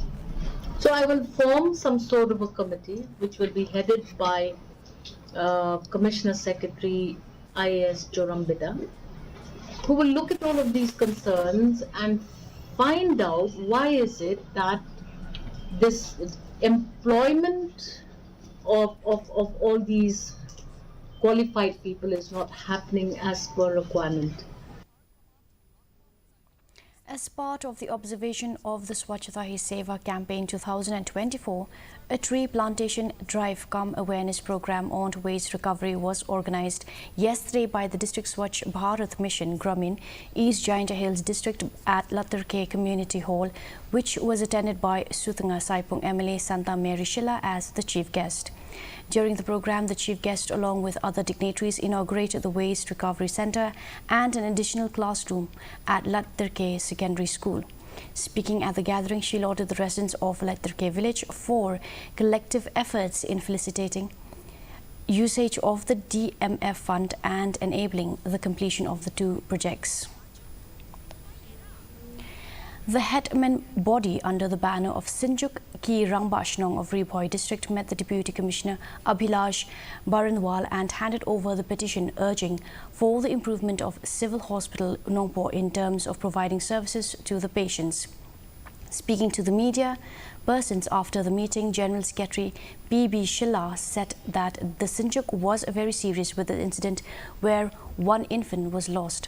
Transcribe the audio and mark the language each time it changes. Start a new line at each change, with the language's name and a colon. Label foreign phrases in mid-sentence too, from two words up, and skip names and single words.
English: So I will form some sort of a committee which will be headed by Commissioner Secretary IAS Joram Beda, who will look at all of these concerns and find out why is it that this employment of all these qualified people is not happening as per requirement. As part of the observation of the Swachhata Hi Seva campaign 2024, a tree plantation drive cum awareness program on waste recovery was organized yesterday by the District Swachh Bharat Mission Gramin, East Jaintia Hills District at Lattarke Community Hall, which was attended by Suthanga Saipung MLA Santa Mary Shilla as the chief guest. During the program, the chief guest, along with other dignitaries, inaugurated the Waste Recovery Centre and an additional classroom at Lattarke Secondary School. Speaking at the gathering, she lauded the residents of Lattarke village for collective efforts in facilitating usage of the DMF fund and enabling the completion of the two projects. The Headman body under the banner of Sinjuk Ki Rangbashnong of Riboy district met the Deputy Commissioner Abhilash Baranwal and handed over the petition urging for the improvement of Civil Hospital Nongpo in terms of providing services to the patients. Speaking to the media persons after the meeting, General Secretary P.B. Shilla said that the Sinjuk was very serious with the incident where one infant was lost.